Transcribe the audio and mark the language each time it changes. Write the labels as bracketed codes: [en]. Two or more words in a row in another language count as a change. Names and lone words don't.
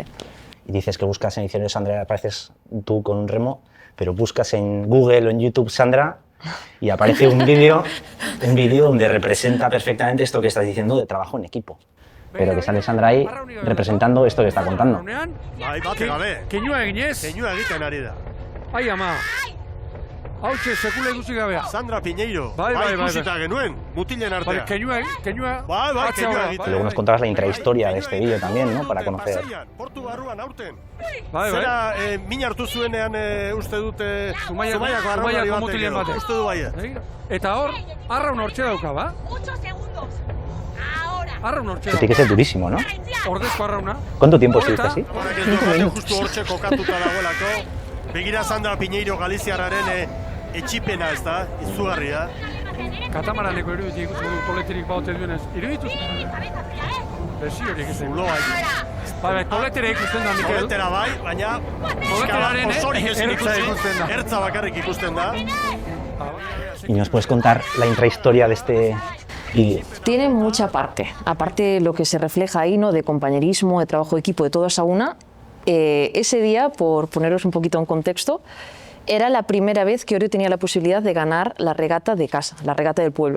[es] Y dices que buscas en diccionario Sandra, apareces tú con un remo, pero buscas en Google o en YouTube Sandra y aparece un vídeo donde representa perfectamente esto que estás diciendo de trabajo en equipo. Pero que sale Sandra ahí representando esto que está contando. [eu] Bai, bate gabe. Keinua eginez. Keinua egiten ari da. Ai ama. Hautxe sekula ikusi gabea. Sandra Piñeiro. Bai, ikusita genuen, mutilen artean. Keinua. Bai, keinua [es] Y [eu] egiten. [es] luego nos contabas la intrahistoria de este vídeo también, ¿no? Para conocer. [eu] Portu barruan aurten. Bai. Zera, min hartu zuenean uste dute Zumaiako arraunari batek mutilen edo. batek. Uste du baiet. Eta hor, arraun hortxe dauka, ba? [es] 8 segundos. Ahora. [eu] Arraun hortxe [es] Tiene que [eu] dauka. [es] ser durísimo, ¿no? [eu] Ordezko arrauna. [es] ¿Cuánto tiempo estuviste así? [eu] Horrek ez du ematen justu hortxe kokatuta dagoelako. Begira Sandra Piñeiro Galiziarraren etxipena, ez da? Izugarria. Katamaraneko iruditik ikusi du koleterik baute duenez. Iruditu? Besi horiek ez Zuloa Bai, koletere ikusten da, Mikel. Koletera bai, baina Koleteraren osorik ezin ertza ikusten. ikusten da. Ertza bakarrik ikusten da. [es] ¿Y nos puedes contar la intrahistoria de este vídeo? Tiene mucha parte, aparte lo que se refleja ahí, ¿no? De compañerismo, de trabajo de equipo, de todas a una. Ese día, por poneros un poquito en contexto, era la primera vez que Orio tenía la posibilidad de ganar la regata de casa, la regata del pueblo.